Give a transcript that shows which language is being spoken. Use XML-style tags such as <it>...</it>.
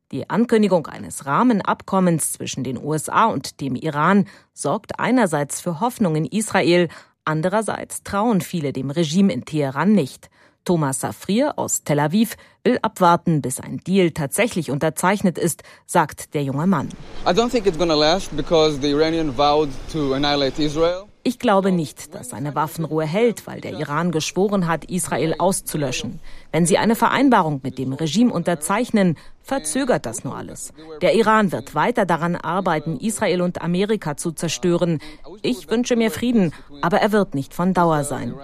<de>Die Ankündigung eines Rahmenabkommens zwischen den USA und dem Iran sorgt einerseits für Hoffnung in Israel, andererseits trauen viele dem Regime in Teheran nicht. Thomas Safrir aus Tel Aviv will abwarten, bis ein Deal tatsächlich unterzeichnet ist, sagt der junge Mann.</de> <en>I don't think it's gonna last because the Iranian vowed to annihilate Israel.</en> <de>Ich glaube nicht, dass eine Waffenruhe hält, weil der Iran geschworen hat, Israel auszulöschen. Wenn sie eine Vereinbarung mit dem Regime unterzeichnen, verzögert das nur alles. Der Iran wird weiter daran arbeiten, Israel und Amerika zu zerstören. Ich wünsche mir Frieden, aber er wird nicht von Dauer sein.</de>